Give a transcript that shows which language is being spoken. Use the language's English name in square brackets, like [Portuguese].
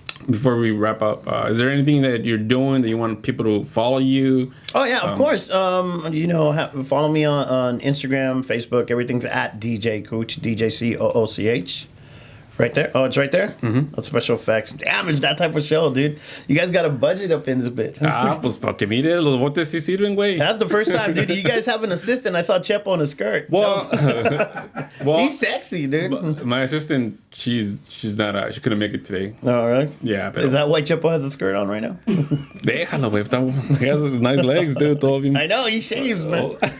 [English] Before we wrap up, is there anything that you're doing that you want people to follow you? Oh yeah, of course. Follow me on Instagram, Facebook. Everything's at DjCooch, DjCooch. Right there. Oh, it's right there. Mm-hmm. That's special effects. Damn, it's that type of show, dude. You guys got a budget up in this bitch. [Spanish] Pues para que mire los botes sí sirven, güey. [English] That's the first time, dude. You guys have an assistant. I saw Chepo in a skirt. Well, he's sexy, dude. My assistant, she's not. She couldn't make it today. All right. Yeah. Is that why Chepo has a skirt on right now? [Spanish] Déjalo, güey. [English] He has nice legs, dude. I know he shaves, man.